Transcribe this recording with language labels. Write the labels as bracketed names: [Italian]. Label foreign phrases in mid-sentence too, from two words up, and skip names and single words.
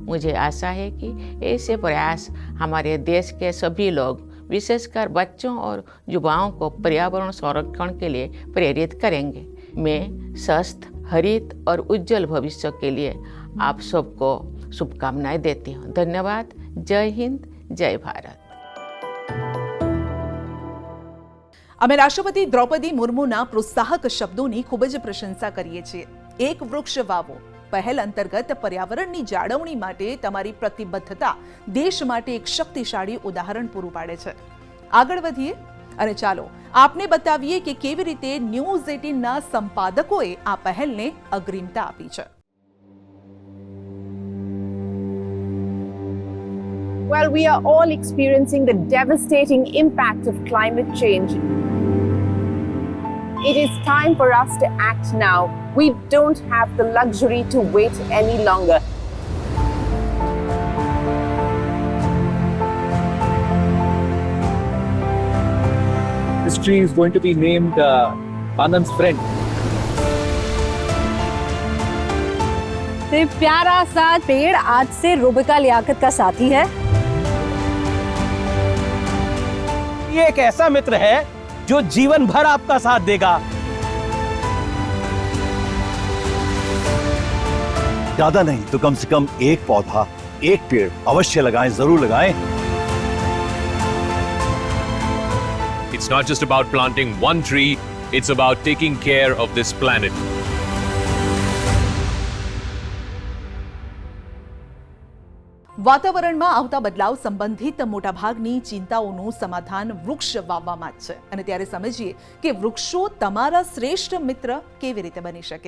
[Hindi] मुझे आशा है कि ऐसे प्रयास हमारे देश के सभी लोग, विशेषकर बच्चों और युवाओं को पर्यावरण संरक्षण के लिए प्रेरित करेंगे। मैं स्वस्थ, हरित और उज्जवल भविष्य के लिए आप सबको शुभकामनाएं देती हूँ। धन्यवाद। जय हिंद, जय भारत। [Gujarati] અમે રાષ્ટ્રપતિ દ્રૌપદી મુર્મુના પ્રોત્સાહક શબ્દોની ખૂબ જ પ્રશંસા કરીએ છીએ। એક વૃક્ષ વાવો પહેલ અંતર્ગત પર્યાવરણની જાળવણી માટે તમારી પ્રતિબદ્ધતા દેશ માટે એક શક્તિશાળી ઉદાહરણ પૂરું પાડે છે। આગળ વધીએ અને ચાલો આપને બતાવીએ કે કેવી રીતે ન્યૂઝ 18ના સંપાદકોએ આ પહેલને અગ્રિમતા આપી છે। [English] Well, we are all experiencing the devastating impact of climate change. It is time for us to act now. We don't have the luxury to wait any longer. This tree is going to be named Anand's friend. [Hindi] तो प्यारा सा पेड़ आज से रुबिका लियाकत का साथी है। ये एक ऐसा मित्र है जो जीवन भर आपका साथ देगा। ज्यादा नहीं तो कम से कम एक पौधा, एक पेड़ अवश्य लगाएं, जरूर लगाएं। [English] It's not just about planting one tree, it's about taking care of this planet. [Gujarati] વાતાવરણમાં આવતા બદલાવ સંબંધિત મોટાભાગની ચિંતાઓનું સમાધાન વૃક્ષ વાવવામાં જ છે અને ત્યારે સમજીએ કે વૃક્ષો તમારા શ્રેષ્ઠ મિત્ર કેવી રીતે બની શકે।